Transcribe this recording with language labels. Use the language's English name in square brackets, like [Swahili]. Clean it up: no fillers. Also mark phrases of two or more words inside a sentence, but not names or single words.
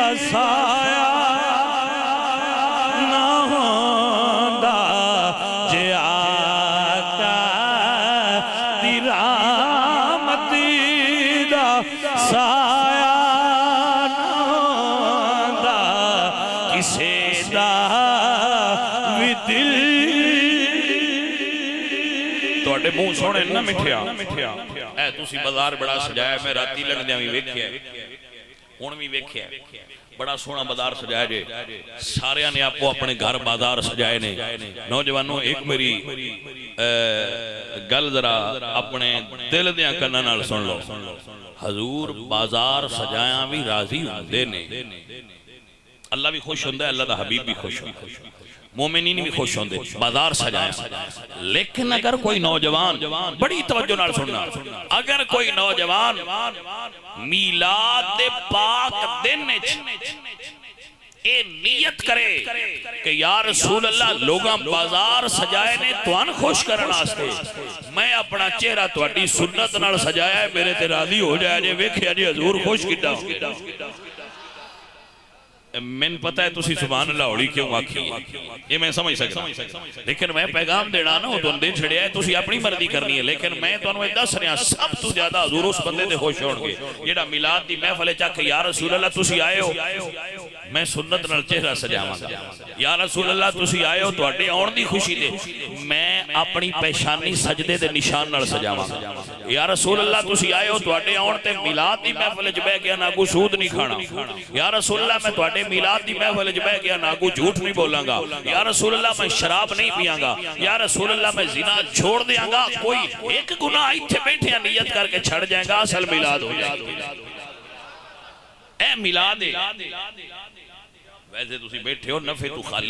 [Punjabi] سایہ نہ ہوندا جے آقا دی رحمت دا سایہ نہ ہوندا کسے دا وی دل توڑے منہ سونے نہ مٹھیا اے تسی بازار بڑا سجایا میں راتی لگ دیاں بھی ویکھیا ہون بھی ویکھیا بڑا سونا بازار سجایا جے سارے نے آپ کو اپنے گھر بازار سجائے نے نوجوانوں ایک میری گل ذرا اپنے دل دیاں کناں نال سن لو حضور بازار سجایا بھی راضی ہوندے نے اللہ بھی خوش ہوندہ ہے اللہ دا حبیب بھی خوش ہوندہ ہے مومنین بھی خوش ہوندے بازار سجائیں لیکن اگر کوئی نوجوان بڑی توجہ نال سننا اگر کوئی نوجوان میلاد پاک دن اے نیت کرے کہ یا رسول اللہ لوگاں بازار سجائے نے توان خوش کرنا آستے میں اپنا چہرہ تواڈی سنت نال سجایا ہے میرے تے راضی ہو جائے جے ویکھیا جے حضور خوش کیتا میں پتہ ہے تسی سبحان اللہ ہوڑی کیوں آکھی یہ میں سمجھ سکتا لیکن میں پیغام دینا نا تو اندے چھڑیا ہے تسی اپنی مرضی کرنی ہے لیکن میں تو انہوں دس رہا سب تو زیادہ حضور اس بندے دے خوش ہونگے جیڑا میلاد دی محفل چاہ کہ یا رسول اللہ تسی آئے ہو میں سنت نال چہرہ سجاواں گا یا رسول اللہ تسی آئے ہو تو اڈے آن دی خوشی دے میں اپنی پیشانی سجدے دے نشان نال سجاواں گا یا رسول اللہ تسی آئے ہو تو اڈے آن تے میلاد دی محفل جبے گیا نہ کو سود نہیں کھانا یا رسول اللہ میں تو اڈے میلاد دی محفل جبے گیا نہ کو جھوٹ نہیں بولاں گا یا رسول اللہ میں شراب نہیں پیاں گا یا رسول اللہ میں زنا چھوڑ دیاں گا کوئی ایک گناہ ایتھے بیٹھے نیت کر کے چھڑ جائیں گا اصل میلاد ہو جائے گا اے میلاد ہے ویسے تسی بیٹھے ہو نفع تو خالی